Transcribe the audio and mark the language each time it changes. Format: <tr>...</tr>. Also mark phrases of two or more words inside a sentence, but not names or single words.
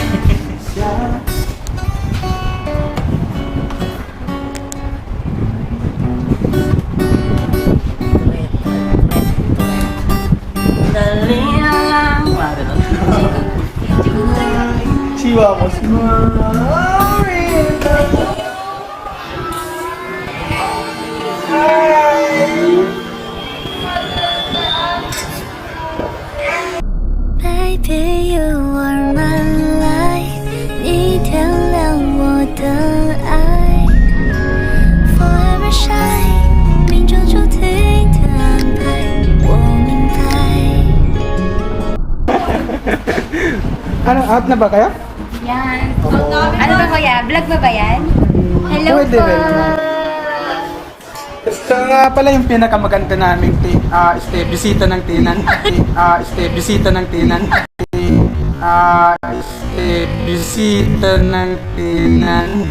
<tl>Dali na lang. Chiwa mo.</tl> <en>Baby, you are my light，</en> <zh>你点亮我的爱。</zh> <en>Forever shine，</en> <zh>命中注定的安排，我明白。</zh> <tl>Ano, out na ba kayo? Yan. Ano ba kuya? Vlog ba ba yan? Hello Pwede po. rin. Ito nga pala yung pinakamaganda naming bisita ng tinan. Bisita ng tinan. Bisita ng tinan.</tl>